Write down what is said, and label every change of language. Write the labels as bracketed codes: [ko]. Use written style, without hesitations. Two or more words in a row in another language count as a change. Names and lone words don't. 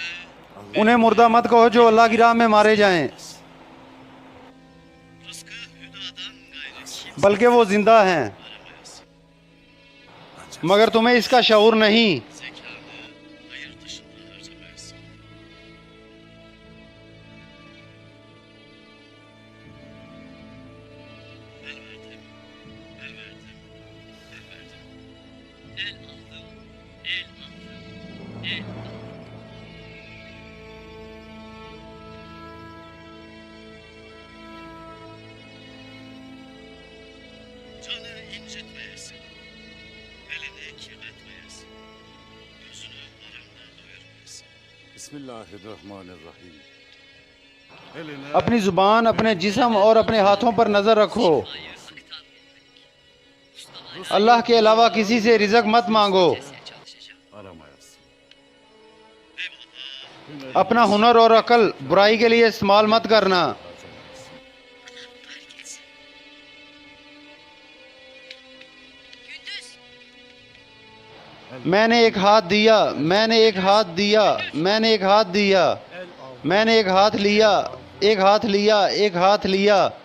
[ur] انہیں مردہ مت کہو جو اللہ کی راہ میں مارے جائیں, [tr] rızkı hüdadan gayrı kim [ur] بلکہ وہ زندہ ہیں, [tr] aramayız. [ur] مگر تمہیں اس کا شعور نہیں. [tr] Zekanı hayır dışında harcamayız. El verdim, el verdim, el verdim. El aldım, el aldım, el aldım. Canı incitmeyesin, elini kirletmeyesin, gözünü haramda doyurmayasın. [ar] بسم الله الرحمن الرحيم. [tr] Eline [ur] اپنی زبان، اپنے جسم اور اپنے ہاتھوں پر نظر رکھو. اللہ کے علاوہ کسی سے رزق مت مانگو. [tr] Çalışacağım. aramayasın. Eyvallah. [ur] اپنا ہنر اور عقل برائی کے لیے استعمال مت کرنا. [tr] Gündüz. [ur] میں نے ایک ہاتھ دیا، میں نے ایک ہاتھ دیا، میں نے ایک ہاتھ دیا، میں نے ایک ہاتھ لیا، ایک ہاتھ لیا، ایک ہاتھ لیا.